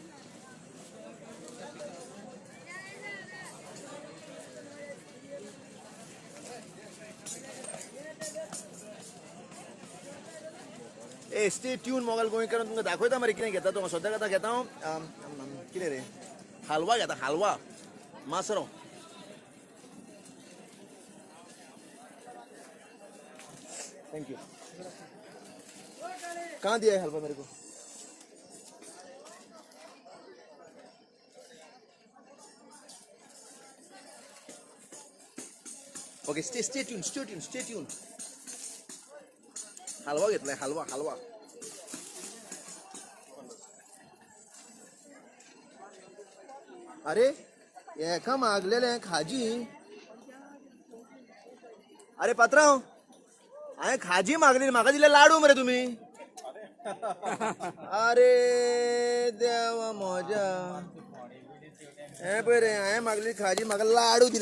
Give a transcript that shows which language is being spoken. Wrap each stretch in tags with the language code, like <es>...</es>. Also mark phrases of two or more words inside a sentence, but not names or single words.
<kok>ए</kok> <en>stay tune</en> <kok>मोबाईल गोंयकार तुमकां दाखयता मरे कितें घेता तो सद्याक आतां घेता हांव कितें रे हालवा घेता हालवा मासरो थँक्यू</kok> <hi>कहाँ दिया है हलवा मेरे को?</hi> <en>okay, stay tune.</en> <kok>हलवा घेतलाय, हलवा. अरे एका मागलेले खाजी. अरे पात्रांव, हांवें खाजी मागली, म्हाका दिले लाडू मरे तुम्ही. अरे देवा म्हज्या, हे पळय रे, हांवें मागली खाजी, म्हाका लाडू दिले.</kok>